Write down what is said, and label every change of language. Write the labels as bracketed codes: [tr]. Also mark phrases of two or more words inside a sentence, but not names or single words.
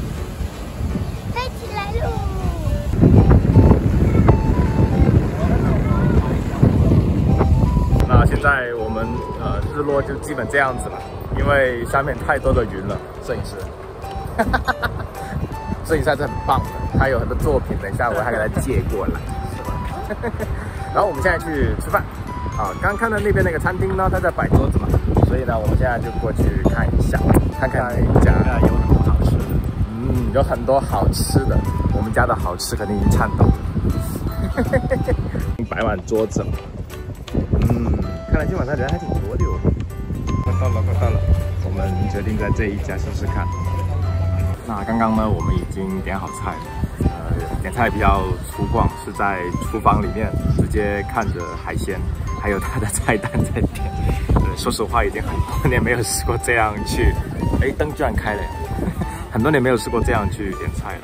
[zh] 飛起來咯！那現在我們日落就基本這樣子了，因為下面太多的雲了。攝影師，攝影師還是很棒的，他有很多作品，等一下我還給他借過來，是吧？然後我們現在去吃飯。剛看到那邊那個餐廳呢，它在擺桌子嘛，所以呢，我們現在就過去看一下，看看哪一家有很多好吃的。有很多好吃的，我們家的好吃肯定已經饞到了。擺滿桌子了，看來今晚上人還挺多的哦。快到了，快到了，我們決定在這一家試試看。那剛剛呢，我們已經點好菜了。點菜比較粗獷，是在廚房裡面直接看着海鮮。還有它的菜單在點，說實話已經很多年沒有試過這樣去，哎，燈居然開了，很多年沒有試過這樣去點菜了。